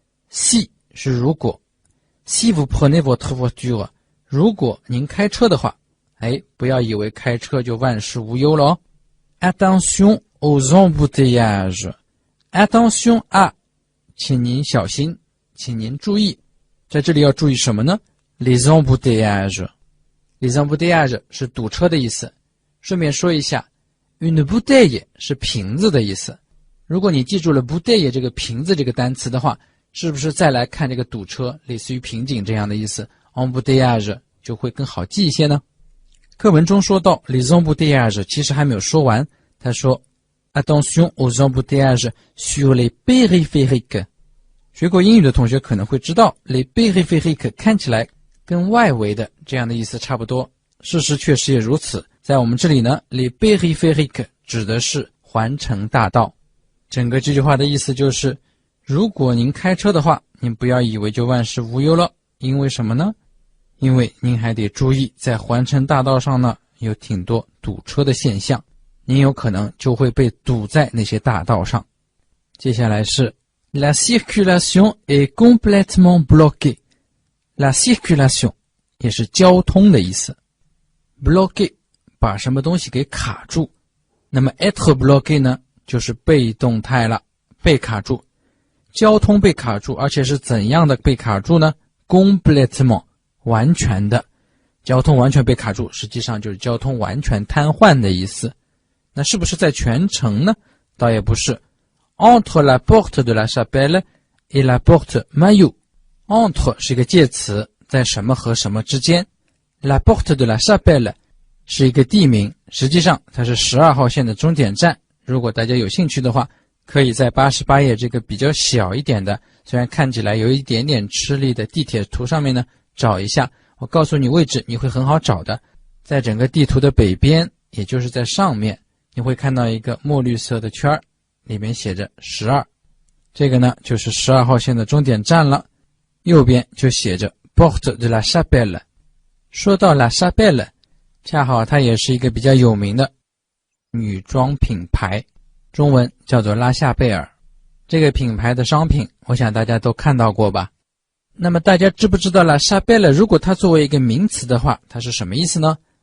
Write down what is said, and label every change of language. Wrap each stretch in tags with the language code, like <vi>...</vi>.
<zh>Si 是如果，</zh> <fr>Si vous prenez votre voiture，</fr> <zh>如果您开车的话，不要以为开车就万事无忧了哦。</zh> <fr>Attention aux embouteillages，</fr> <zh>Attention à， 请您小心，请您注意，在这里要注意什么呢？ Les embouteillages， Les embouteillages 是堵车的意思。顺便说一下 Une bouteille 是瓶子的意思。如果你记住了 bouteille 这个瓶子这个单词的话，是不是再来看这个堵车，类似于瓶颈这样的意思 embouteillage 就会更好记一些呢？课文中说到 les embouteillages 其实还没有说完，他说</zh> <fr>Attention aux embouteillages sur les périphériques。</fr> <zh>学过英语的同学可能会知道 les périphériques 看起来跟外围的这样的意思差不多，事实确实也如此。在我们这里呢 les périphériques 指的是环城大道。整个这句话的意思就是，如果您开车的话，您不要以为就万事无忧了，因为什么呢？因为您还得注意，在环城大道上呢，有挺多堵车的现象，您有可能就会被堵在那些大道上。接下来是</zh> <fr>La circulation est complètement bloquée。</fr> <zh>La circulation 也是交通的意思。bloqué 把什么东西给卡住，那么 être bloqué 呢，就是被动态了，被卡住。交通被卡住，而且是怎样的被卡住呢？complètement 完全的，交通完全被卡住，实际上就是交通完全瘫痪的意思。那是不是在全城呢？倒也不是。</zh> <fr>Entre la porte de la Chapelle et la porte Maillot，</fr> <zh>entre 是一个介词，在什么和什么之间。 La porte de la Chapelle 是一个地名，实际上它是12号线的终点站。如果大家有兴趣的话，可以在88页这个比较小一点的，虽然看起来有一点点吃力的地铁图上面呢找一下，我告诉你位置，你会很好找的。在整个地图的北边，也就是在上面，你会看到一个墨绿色的圈，里面写着12，这个呢就是12号线的终点站了。右边就写着 Porte de la Chapelle。说到 La Chapelle， 恰好它也是一个比较有名的女装品牌，中文叫做拉夏贝尔。这个品牌的商品我想大家都看到过吧。那么大家知不知道 La Chapelle 如果它作为一个名词的话，它是什么意思呢？</zh>